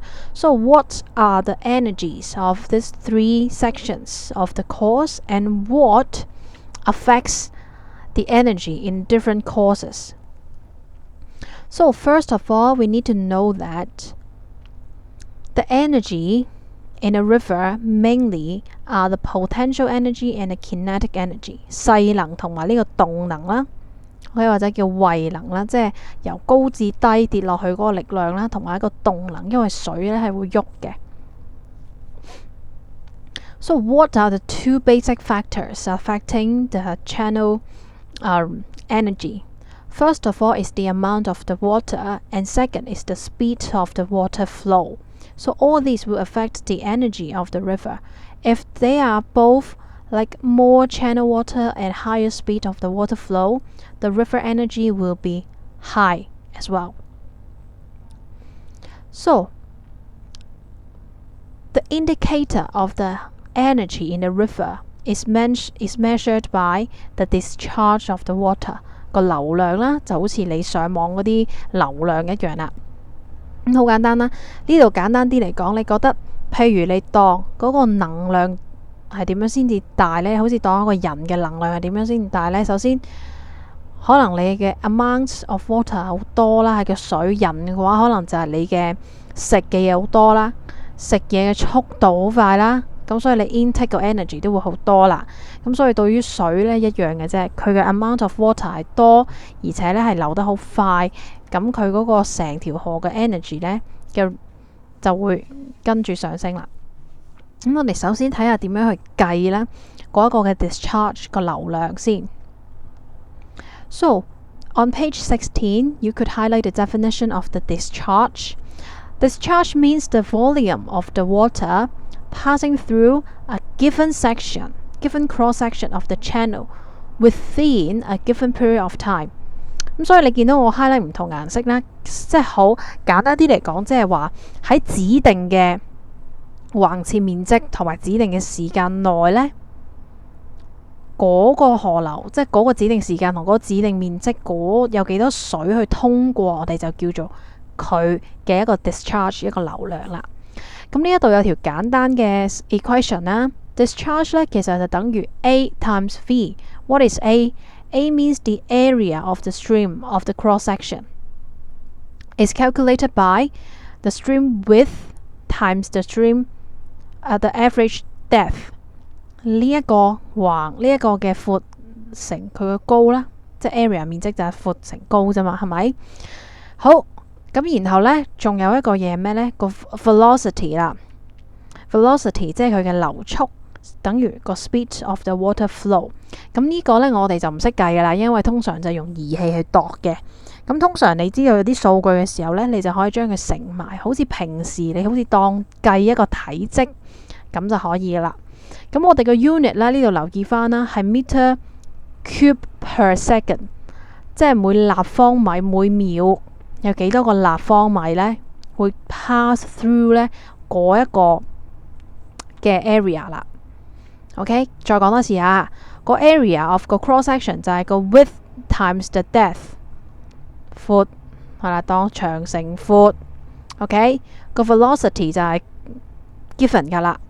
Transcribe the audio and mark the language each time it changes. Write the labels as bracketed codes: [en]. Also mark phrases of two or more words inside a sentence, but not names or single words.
[en] So what are the energies of these three sections of the course, and what affects the energy in different courses? So first of all, we need to know that the energy in a river mainly are the potential energy and the kinetic energy， [yue] 勢能同埋呢個動能啦。或者叫位能啦，即係由高至低跌落去嗰個力量啦，同埋一個動能，因為水咧係會喐嘅。 [en] So what are the two basic factors affecting the channel energy? First of all is the amount of the water, and second is the speed of the water flow. So all these will affect the energy of the river. If they are both like more channel water and higher speed of the water flow, the river energy will be high as well. So the indicator of the energy in the river is measured by the discharge of the water， [yue] 個流量啦，就好似你上網嗰啲流量一樣啦。咁好簡單啦，呢度簡單啲嚟講，你覺得譬如你當嗰個能量係點樣先至大呢？好似當一個人嘅能量係點樣先至大呢？首先可能你嘅 [en] amount of water [yue] 好多啦，係個水人嘅話，可能就係你嘅食嘅嘢好多啦，食嘢嘅速度好快啦，咁所以你 intake 個 energy 都會好多啦。咁所以對於水呢一樣嘅啫，佢嘅 [en] amount of water [yue] 係多，而且呢係流得好快，咁佢嗰個成條河嘅 energy 呢嘅就會跟住上升啦。咁我哋首先睇下點樣去計呢嗰一個嘅 discharge 個流量先。 [en] So on page 16, you could highlight the definition of the discharge. Discharge means the volume of the water passing through a given cross section of the channel within a given period of time。 [yue] 咁所以你見到我 highlight 唔同顏色啦，即係好簡單啲嚟講，即係話喺指定嘅橫切面積同埋指定嘅時間內呢，嗰個河流即係嗰個指定時間同嗰個指定面積有幾多水去通過，我哋就叫做佢嘅一個 discharge 一個流量啦。咁呢一度有條簡單嘅 equation 啦。Discharge 咧其實就等於 [en] A times V。 What is A? A means the area of the stream of the cross section. It's calculated by the stream width times the stream the average depth。 [yue] 呢一個嘅闊乘佢嘅高啦，即係 area 面積就係闊乘高啫嘛，係咪？好，咁然後呢，仲有一個嘢咩呢？個 velocity 啦 ，velocity 即係佢嘅流速，等於個 [en] speed of the water flow。 [yue] 咁呢個呢，我哋就唔識計噶啦，因為通常就用儀器去度嘅。咁通常你知道有啲數據嘅時候呢，你就可以將佢乘埋，好似平時你好似當計一個體積咁就可以啦。咁我哋個 unit 咧，呢度留意翻啦，係 [en] meter cube per second， [yue] 即係每立方米每秒有幾多個立方米呢會 [en] pass through [yue] 呢嗰一個嘅 area 啦。OK， 再講多次啊，個 [en] area of [yue] 個 [en] cross section [yue] 就係個 [en] width times the depth， [yue] 闊係啦，當長乘闊。OK， 個 velocity 就係 given 噶啦。